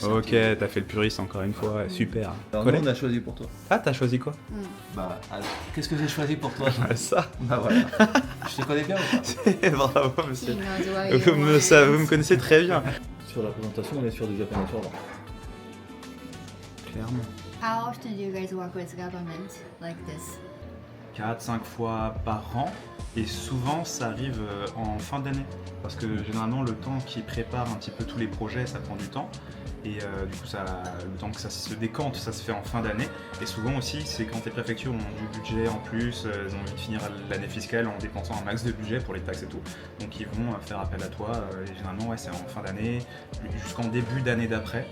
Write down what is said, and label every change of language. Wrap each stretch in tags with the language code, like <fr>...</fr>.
<fr>Ok, t'as fait le puriste encore une fois, ouais, super. Alors, Collé. nous, on a choisi pour toi. Ah, t'as choisi quoi? Bah, alors, qu'est-ce que j'ai choisi pour toi? Ça. Bah voilà. Je te connais bien ou pas? Bravo,</fr> <en>He</en> <fr>monsieur.</fr> <en>knows what you</en> <fr>Vous me,</fr> <en>want.</en> <fr>vous me connaissez très bien. Sur la présentation, on est sur du japonais sur l'an. Clairement.</fr> <en>How often do you guys work with government like this?</en> <fr>4-5 fois par an, et souvent ça arrive en fin d'année, parce que généralement le temps qui prépare un petit peu tous les projets, ça prend du temps, et du coup le temps que ça se décante, ça se fait en fin d'année, et souvent aussi c'est quand les préfectures ont du budget en plus, elles ont envie de finir l'année fiscale en dépensant un max de budget pour les taxes et tout, donc ils vont faire appel à toi, et généralement ouais, c'est en fin d'année, jusqu'en début d'année d'après.</fr>